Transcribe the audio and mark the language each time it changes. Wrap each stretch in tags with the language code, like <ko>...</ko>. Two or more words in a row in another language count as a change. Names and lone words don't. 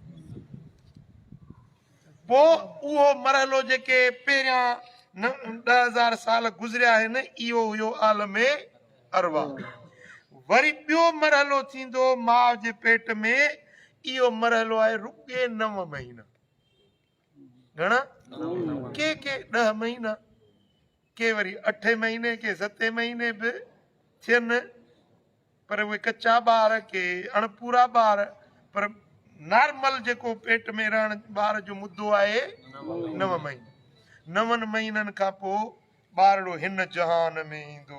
<sd>पोइ उहो मरहलो जेके पहिरियां 10,000 साल गुज़रिया आहिनि, इहो हुयो आलम अरवाह। वरी ॿियो मरहलो थींदो माउ जे पेट में, इहो मरहलो आहे रुॻे 9 महीना। घणा? के 10 महीना, के वरी 8 महीने, के 7 महीने बि थियनि, पर उहे कच्चा ॿार, के अणपूरा ॿार। पर नॉर्मल जेको पेट में रहण ॿार जो मुद्दो आहे 9 महीना। 9 महीननि खां पोइ ॿारड़ो हिन जहान में ईंदो।</sd>